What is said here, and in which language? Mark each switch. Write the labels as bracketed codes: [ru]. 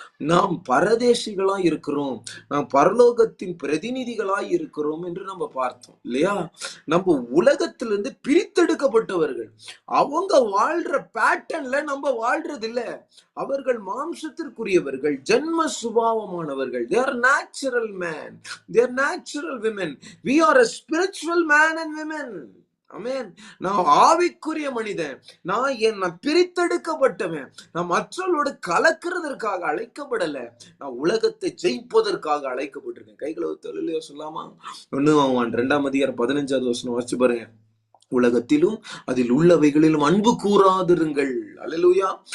[ta] நாம் பரதேசிகளா இருக்கிறோம், நாம் பரலோகத்தின் பிரதிநிதிகளாய் இருக்கிறோம் என்று நம்ம பார்த்தோம் இல்லையா? நம்ம உலகத்திலிருந்து பிரித்தெடுக்கப்பட்டவர்கள். அவங்க வாழ்ற பேட்டர்ன்ல நம்ம வாழ்றது இல்ல. அவர்கள் மாம்சத்திற்குரியவர்கள், ஜென்ம சுபாவமானவர்கள். [en] They are natural man, they are natural women. We are a spiritual man and women. [ta] ஆமென். நான் ஆவிக்குரிய மனிதன், நான் பிரித்தெடுக்கப்பட்டவன். நான் மற்றவர்களோடு கலக்கிறதற்காக அழைக்கப்படல, நான் உலகத்தை ஜெயிப்பதற்காக அழைக்கப்பட்டிருக்கேன். கைகளை தொழிலையோ சொல்லாமா? 1 யோவான் 2ஆம் அதிகாரம் 15வது வசனம் வாசிச்சு பாருங்க. உலகத்திலும் அதில் உள்ளவைகளிலும் அன்பு கூறாதிருங்கள். அல்லேலூயா.